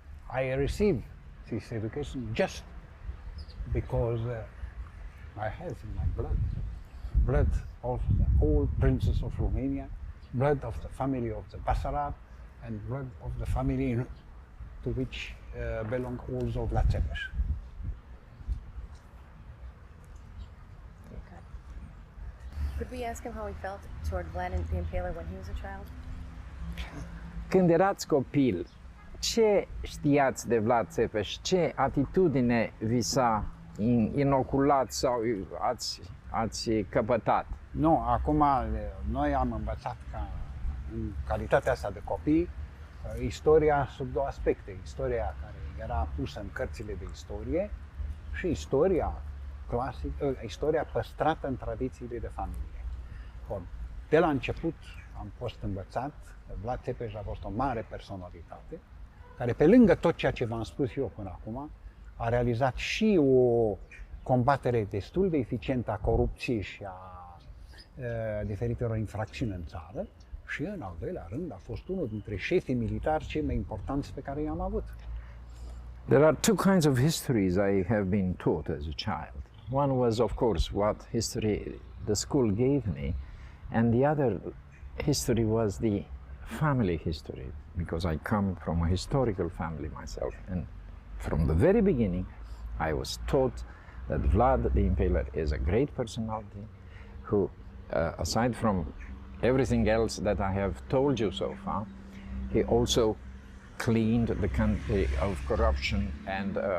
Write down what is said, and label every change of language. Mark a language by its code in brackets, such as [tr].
[en] I received this education just because I have in my blood of the old princes of Romania, blood of the family of the Basarab, and blood of the family to which belong also Vlad Țepeș. Okay. Could we ask him how he felt toward Vlad the Impaler when he was a child? [ro] Când erați copil, ce știați de Vlad Țepeș? Ce atitudine vi s-a inoculat sau ați căpătat? Nu, acum noi am învățat ca în calitatea asta de copii istoria sub două aspecte. Istoria care era pusă în cărțile de istorie și istoria clasică, istoria păstrată în tradițiile de familie. Bun. De la început am fost învățat, Vlad Țepeș a fost o mare personalitate, care pe lângă tot ceea ce v-am spus eu până acum, a realizat și o combatere destul de eficientă a corupției și a diferitelor infracțiuni în țară și, în al doilea rând, a fost unul dintre șefii militari cei mai importanți pe care i-am avut. [en] There are two kinds of histories I have been taught as a child. One was, of course, what history the school gave me, and the other history was the family history, because I come from a historical family myself, and from the very beginning I was taught that Vlad the Impaler is a great personality who, aside from everything else that I have told you so far, he also cleaned the country of corruption and